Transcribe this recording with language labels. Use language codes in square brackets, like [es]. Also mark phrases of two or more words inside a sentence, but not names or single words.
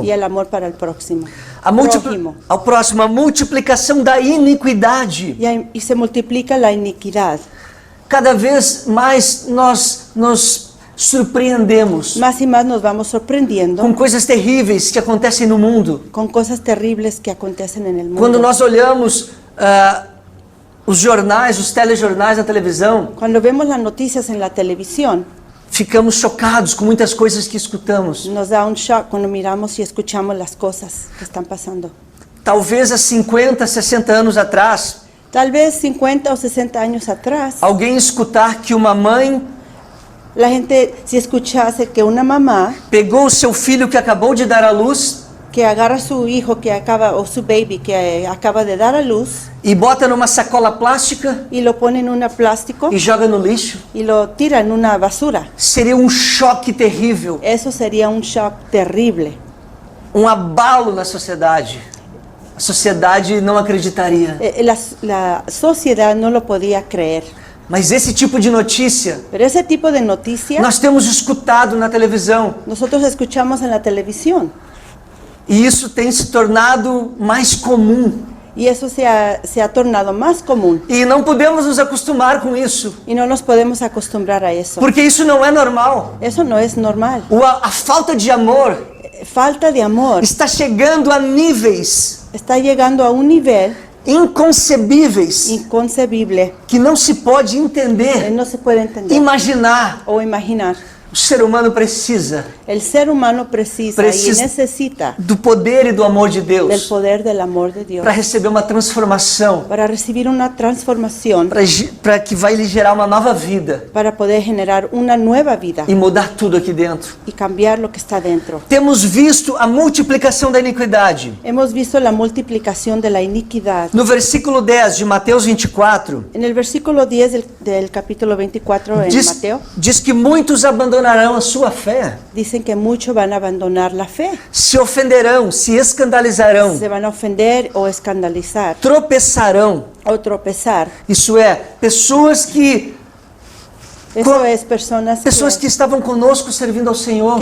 [es] y el amor para el próximo. [pt] Próximo, a multiplicação da iniquidade. [es] Y se multiplica la iniquidad. [pt] Cada vez mais nós nos surpreendemos [es] Más y más nos vamos sorprendiendo [pt] com coisas terríveis que acontecem no mundo. [es] con cosas terribles que acontecen en el mundo. [pt] Quando nós olhamos os jornais, os telejornais na televisão, [es] Cuando vemos las noticias en la televisión, [pt] ficamos chocados com muitas coisas que escutamos. [es] nos da un shock cuando miramos y escuchamos las cosas que están pasando. [pt] Talvez há 50, 60 anos atrás, [es] Tal vez 50 o 60 años atrás, [pt] alguém escutar que uma mãe [es] la gente si escuchase que una mamá [pt] pegou o seu filho que acabou de dar à luz [es] que agarra a su hijo que acaba, o su baby que acaba de dar a luz [pt] e bota numa sacola plástica [es] y lo pone en un plástico [pt] e joga no lixo, [es] y lo tira en una basura. [pt] seria um choque terrível, [es] Eso sería un shock terrible. [pt] abalo na sociedade. A sociedade não acreditaria. [es] La sociedad no lo podía creer. [pt] Mas esse tipo de notícia [es] Pero ese tipo de noticias [pt] nós temos escutado na televisão. [es] nosotros escuchamos en la televisión [pt] E isso tem se tornado mais comum. [es] y eso se ha tornado más común [pt] E não podemos nos acostumar com isso. [es] y no nos podemos acostumbrar a eso. [pt] Porque isso não é normal. [es] Eso no es normal. [pt] A falta de amor [es] Falta de amor [pt] está chegando a níveis [es] está llegando a un nivel [pt] inconcebíveis [es] inconcebible. [pt] que não se pode entender, [es] No se puede entender [pt] imaginar. [es] o imaginar. [pt] O ser humano precisa [es] El ser humano precisa y necesita [pt] do poder e do amor de [es] del [pt] Deus [es] poder del amor de Dios [pt] para receber uma transformação, [es] para recibir una transformación, [pt] para que vai lhe gerar uma nova vida [es] para poder generar una nueva vida [pt] e mudar tudo aqui dentro. [es] y cambiar lo que está dentro. [pt] Temos visto a multiplicação da iniquidade. [es] Hemos visto la multiplicación de la iniquidad. [pt] No versículo 10 de Mateus 24, [es] En el versículo 10 del capítulo 24 en Mateo, [pt] diz que muitos abandonarão a sua fé, [es] dicen que muchos van a abandonar la fe. [pt] se ofenderão, se escandalizarão, [es] Se van a ofender o escandalizar [pt] tropeçarão. [es] o tropezar. [pt] Isso é, pessoas que [es] Eso es personas [pt] que estavam conosco servindo ao Senhor,